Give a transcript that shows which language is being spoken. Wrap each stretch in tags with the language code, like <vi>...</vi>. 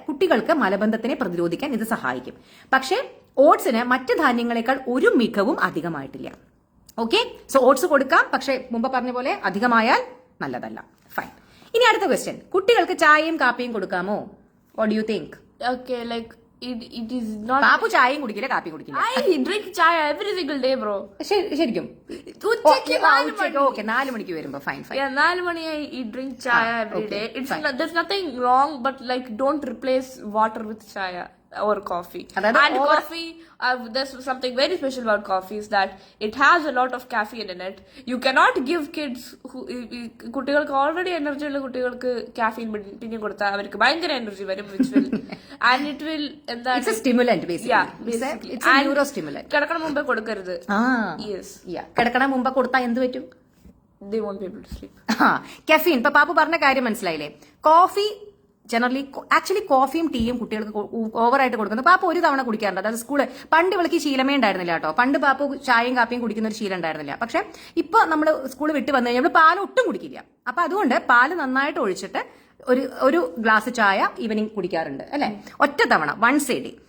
<ml>കുട്ടികൾക്ക് മലബന്ധത്തിനെ പ്രതിരോധിക്കാൻ ഇത് സഹായിക്കും. പക്ഷേ ഓട്സിന് മറ്റ് ധാന്യങ്ങളെക്കാൾ ഒരു മികവും അധികമായിട്ടില്ല. ഓക്കെ, സോ ഓട്സ് കൊടുക്കാം, പക്ഷെ മുമ്പ് പറഞ്ഞ പോലെ അധികമായാൽ നല്ലതല്ല. ഫൈൻ. ഇനി അടുത്ത ക്വസ്റ്റ്യൻ, കുട്ടികൾക്ക് ചായയും കാപ്പിയും കൊടുക്കാമോ?</ml> <en>What do you think? Okay, like it is not.</en> <ml>Pappu ചായയും കുടിക്കില്ല, കാപ്പിയും കുടിക്കില്ല.</ml> <en>I drink chaya every single day, bro.</en> <ml>ശരിക്കും? ഉച്ചയ്ക്ക് 4 മണിക്ക് വരുമ്പോ fine.</ml> <en>Yeah, 4 മണി I drink chaya every day. It's there's nothing wrong, but like don't replace water with chaya. or coffee.</en> <ml>അതായത്</ml> <en>And coffee, there's something very special about coffee is that it has a lot of caffeine in it. You cannot give kids</en> <ml>കുട്ടികൾക്ക് already energy ഉള്ള കുട്ടികൾക്ക് caffeine പിന്നെ കൊടുത്താൽ അവർക്ക് ഭയങ്കര energy വരും,</ml> <en>which will and it will</en> <ml>എന്താ</ml> <en>It's a stimulant basically. Yeah, basically. It's a neurostimulant.</en> <ml>കിടക്കണ മുമ്പേ കൊടുക്കരുത്. Yes. കിടക്കണ മുമ്പ് കൊടുത്താൽ എന്ത് പറ്റും?</ml> <en>They won't be able to sleep.</en> <ml>കെഫീൻ. ഇപ്പൊ പാപ്പു പറഞ്ഞ കാര്യം മനസ്സിലായില്ലേ? കോഫി ജനറലി ആക്ച്വലി കോഫിയും ടീയും കുട്ടികൾക്ക് ഓവറായിട്ട് കൊടുക്കുന്നത്. പാപ്പ ഒരു തവണ കുടിക്കാറുണ്ട്. അതായത് സ്കൂള് പണ്ട് വിളിക്ക് ശീലമേ ഉണ്ടായിരുന്നില്ല കേട്ടോ. പണ്ട് പാപ്പ ചായയും കാപ്പിയും കുടിക്കുന്ന ഒരു ശീലം ഉണ്ടായിരുന്നില്ല. പക്ഷെ ഇപ്പൊ നമ്മൾ സ്കൂൾ വിട്ട് വന്നു കഴിഞ്ഞാൽ പാൽ ഒട്ടും കുടിക്കില്ല. അപ്പൊ അതുകൊണ്ട് പാല് നന്നായിട്ട് ഒഴിച്ചിട്ട് ഒരു ഗ്ലാസ് ചായ ഈവനിങ് കുടിക്കാറുണ്ട് അല്ലെ, ഒറ്റ തവണ,</ml> <en>Once a day.</en>